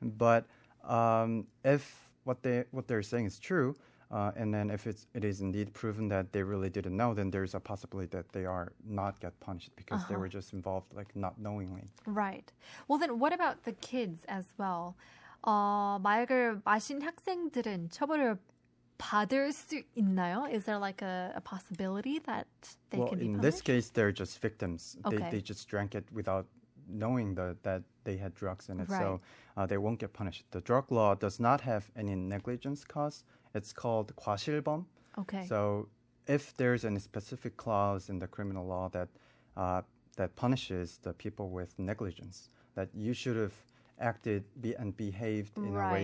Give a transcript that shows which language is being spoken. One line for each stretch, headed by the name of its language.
English: But if what they're saying is true, and then if it is indeed proven that they really didn't know, then there's a possibility that they are not get punished because they were just involved like not knowingly. Right. Well, then what about the kids as well?
Korean: 마약을 마신 학생들은 처벌을 받을 수 있나요?
English: Is there like a possibility that they can be in punished? this case, they're just victims. Okay. They just drank it without knowing that they had drugs in it. Right. So they won't get punished. The drug law does not have any negligence clause. It's called 과실범. Okay. So if there's any specific clause in the criminal law that punishes the people with negligence, that you should have acted and behaved in a way